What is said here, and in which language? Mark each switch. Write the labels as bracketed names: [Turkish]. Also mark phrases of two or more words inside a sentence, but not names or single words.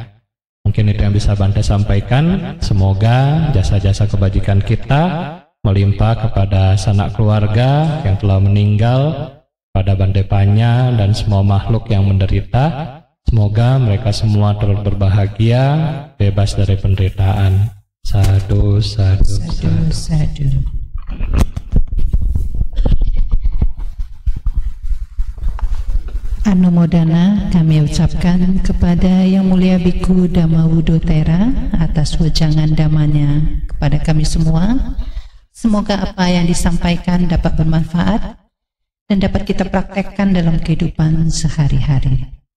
[Indonesian] Mungkin itu yang bisa Bante sampaikan. Semoga jasa-jasa kebajikan kita melimpah kepada sanak keluarga yang telah meninggal, pada Bante Panya dan semua makhluk yang menderita. Semoga mereka semua terus berbahagia, bebas dari penderitaan. [Pali] Sadu, sadu, sadu, sadu. [Indonesian] Anumodana kami ucapkan kepada Yang Mulia Biku Dhamma Wudotera atas wejangan damanya kepada kami semua. Semoga apa yang disampaikan dapat bermanfaat dan dapat kita praktekkan dalam kehidupan sehari-hari.